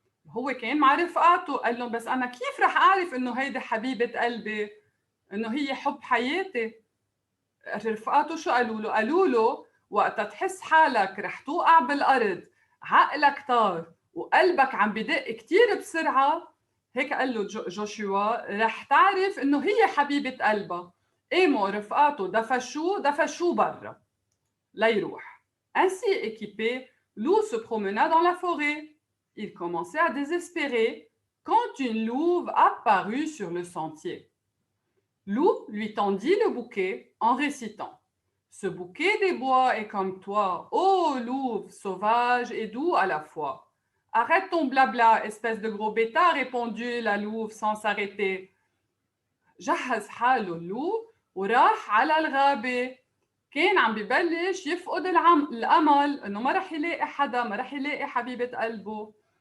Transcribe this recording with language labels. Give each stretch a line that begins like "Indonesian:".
Arabic: هو كان مع رفقاته، قال لهم بس أنا كيف رح أعرف إنه هيدي حبيبة قلبي، إنه هي حب حياتي؟ رفقاته شو قالوا له؟ قالوا له وقتها تحس حالك رح توقع بالأرض، عقلك طار وقلبك عم بدق كتير بسرعة، هيك قال له جوشوا رح تعرف إنه هي حبيبة قلبها. قاموا رفقاته دفشوه برا ليروح.
French: Ainsi équipé, Loup se promena dans la forêt. Il commençait à désespérer quand une louve apparut sur le sentier. Loup lui tendit le bouquet en récitant: Ce bouquet des bois est comme toi, ô louve sauvage et doux à la fois. Arrête ton blabla, espèce de gros bêta, répondit la louve sans s'arrêter.
Arabic: جهز حاله اللوب وراح على الغابة. كان عم ببلش يفقد الأمل إنه ما رح يلاقي حدا، ما رح يلاقي حبيبة قلبه.